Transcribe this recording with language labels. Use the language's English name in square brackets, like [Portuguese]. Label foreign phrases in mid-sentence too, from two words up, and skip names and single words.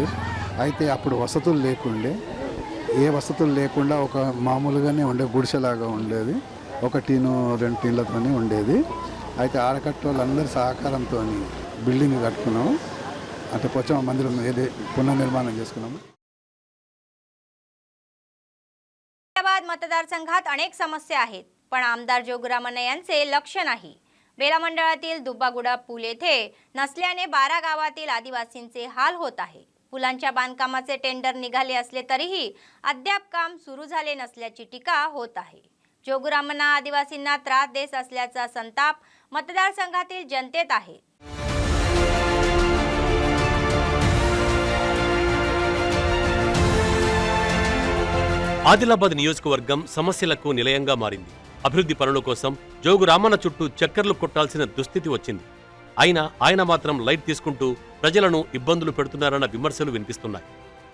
[Telugu] అయితే అప్పుడు వసతులు ఏ వసతులు లేకుండా ఒక మామూలుగానే ఉండే గుడిసెలాగా ఉండేది. 1 టీను 2 టీన్లతోనే ఉండేది. అయితే ఆడకట్టు వాళ్ళందరి సహకారంతో బిల్డింగ్ కట్టుకున్నాము. అంటే పోచమ్మ మందిరం పునర్నిర్మాణం చేసుకున్నాము. [Marathi] मतदारसंघात अनेक समस्या आहेत, पण आमदार जोगरामन यांचे लक्ष नाही. बेला मंडळातील दुब्बागुडा पूल येथे नसल्याने 12 गावातील आदिवासींचे हाल होत आहे. पुलांच्या बांधकामाचे टेंडर निघाले असले तरीही अद्याप काम सुरू झाले नसल्याची टीका होत आहे. जोगरामन आदिवासींना त्रास देत असल्याचा संताप मतदारसंघातील जनतेत आहे. [Telugu] ఆదిలాబాద్ నియోజకవర్గం సమస్యలకు నిలయంగా మారింది. అభివృద్ధి పనుల కోసం జోగు రామన్న చుట్టూ చక్కర్లు కొట్టాల్సిన దుస్థితి వచ్చింది. అయినా ఆయన మాత్రం లైట్ తీసుకుంటూ ప్రజలను ఇబ్బందులు పెడుతున్నారన్న విమర్శలు వినిపిస్తున్నాయి.